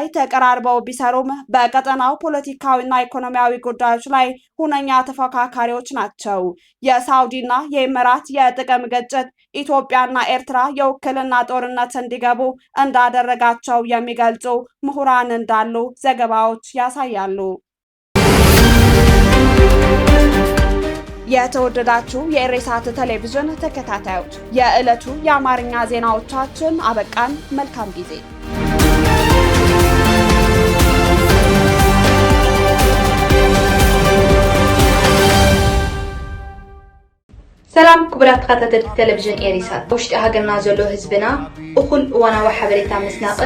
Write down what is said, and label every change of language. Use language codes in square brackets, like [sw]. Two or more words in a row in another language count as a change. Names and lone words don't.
[am] ተቀራርበው ቢሰሩም በቀጠናው ፖለቲካዊና ኢኮኖሚያዊ ጉዳዮች ላይ ሁነኛ ተፎካካሪዎች ናቸው። የሳውዲና የኢሚራት የጥቅም ግጭት ኢትዮጵያና ኤርትራ የውክልና ጦርነት እንዲገቡ እንዳደረጋቸው የሚገልጹ ምሁራን እንዳሉ ዘገባዎች ያሳያሉ። የተወደዳችሁ የኢሬሳት ቴሌቪዥን ተከታታዮች የዕለቱ የአማርኛ ዜናዎቻችን አበቃን። መልካም ጊዜ። [ti] ሰላም ክቡራት ተከታተልቲ ቴሌቪዥን ኢሬሳት ውሽጢ ሃገርና ዘሎ ህዝብና እኹል እዋናዊ ሓበሬታ ምስናቅን